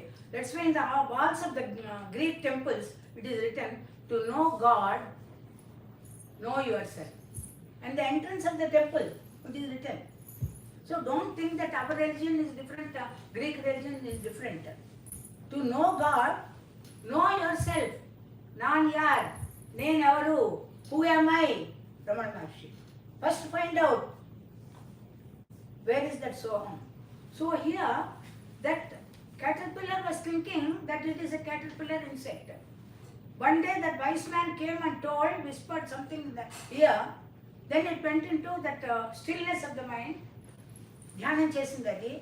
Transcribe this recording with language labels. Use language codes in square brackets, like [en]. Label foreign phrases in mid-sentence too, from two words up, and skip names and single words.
[en] That's why in the walls of the Greek temples it is written, to know God, know yourself. And the entrance of the temple, it is written. So don't think that our religion is different, Greek religion is different. To know God, know yourself. [ta] நான் யார், [te] నేను ఎవరు, [en] who am I? Ramana Maharshi. First find out, where is that soham? So here, that caterpillar was thinking that it is a caterpillar insect. One day that wise man came and told, whispered something in the ear, then it went into that stillness of the mind, [te] ధ్యానం చేసిందది.